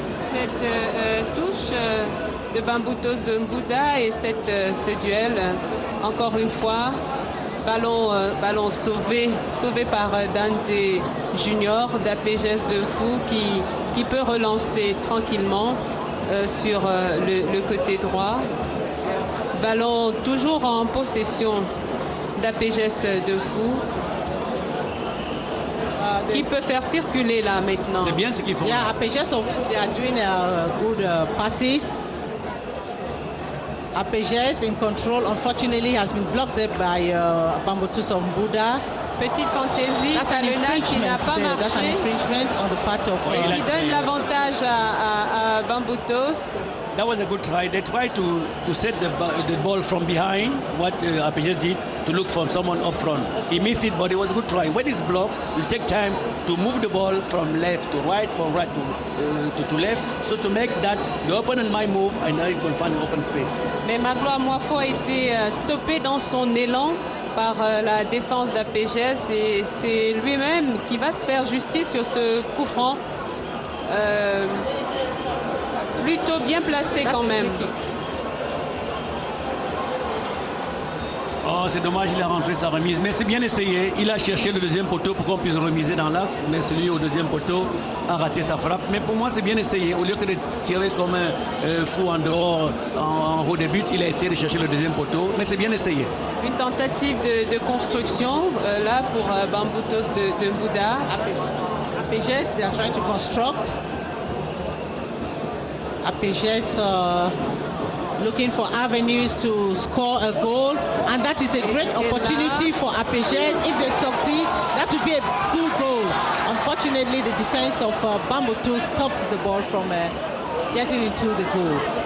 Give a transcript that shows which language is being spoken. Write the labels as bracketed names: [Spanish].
[French] Cette touche de Bambutos de Mbuda et ce duel, encore une fois, ballon sauvé par Dante Junior d'APGS de Fou qui peut relancer tranquillement sur le côté droit. Ballon toujours en possession d'APGS de Fou. Qui peut faire circuler là maintenant. C'est bien ce qu'ils font. [English] Yeah, APGS of Fou, they are doing good passes. APGS in control, unfortunately, has been blocked there by Bambutos of Mbuda. [French] Petite fantaisie, Salena qui n'a pas marché. [English] That's an infringement on the part of... [French] qui donne l'avantage à Bambutos. [English] That was a good try. They tried to set the ball from behind, what APGS did, to look for someone up front. He missed it, but it was a good try. When it's blocked, you take time to move the ball from left to right, from right to left. So to make that, the opponent might move, and now you can find an open space. [French] Mais Magloire Moifo a été stoppé dans son élan par la défense d'APGS et c'est lui-même qui va se faire justice sur ce coup franc. Plutôt bien placé quand même. Oh, c'est dommage, il a rentré sa remise. Mais c'est bien essayé. Il a cherché le deuxième poteau pour qu'on puisse remiser dans l'axe. Mais celui au deuxième poteau a raté sa frappe. Mais pour moi, c'est bien essayé. Au lieu que de tirer comme un fou en dehors, en haut des buts, il a essayé de chercher le deuxième poteau. Mais c'est bien essayé. Une tentative de construction, là, pour Bamboutos de Mbouda. [English] APGS, they are trying to construct. APGS looking for avenues to score a goal, and that is a great opportunity for APGS. If they succeed, that would be a good goal. Unfortunately, the defense of Bamboutou stopped the ball from getting into the goal.